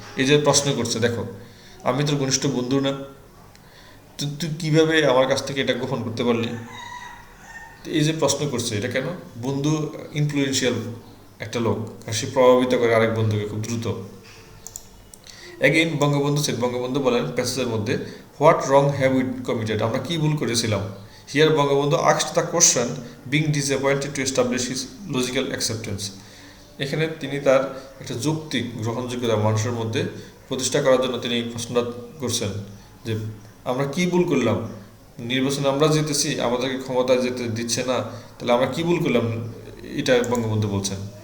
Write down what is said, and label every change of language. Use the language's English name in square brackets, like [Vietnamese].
[Bangla] এই যে প্রশ্ন করছে, দেখো, আমি তোর ঘনিষ্ঠ বন্ধু না, তুই কিভাবে আমার কাছ থেকে এটা গোপন করতে পারলি? এই যে প্রশ্ন করছে, এটা কেন? বন্ধু ইনফ্লুয়েন্সিয়াল একটা লোক, আর সে প্রভাবিত করে আরেক বন্ধুকে খুব দ্রুত। অ্যাগেইন বঙ্গবন্ধু বলেন প্যাসেজের মধ্যে, [English] what wrong have we committed, [Bangla] আমরা কি ভুল করেছিলাম? [English] Here Bangabandhu asked the question, being disappointed to establish his logical acceptance. [Bangla] এখানে তিনি তার একটা যৌক্তিক গ্রহণযোগ্যতা মানুষের মধ্যে প্রতিষ্ঠা করার জন্য তিনি এই প্রশ্নটা করছেন যে আমরা কি ভুল করলাম, নির্বাচনে আমরা জিতেছি, আমাদেরকে ক্ষমতায় যেতে দিচ্ছে না, তাহলে আমরা কি ভুল করলাম, এটা বঙ্গবন্ধু বলছেন।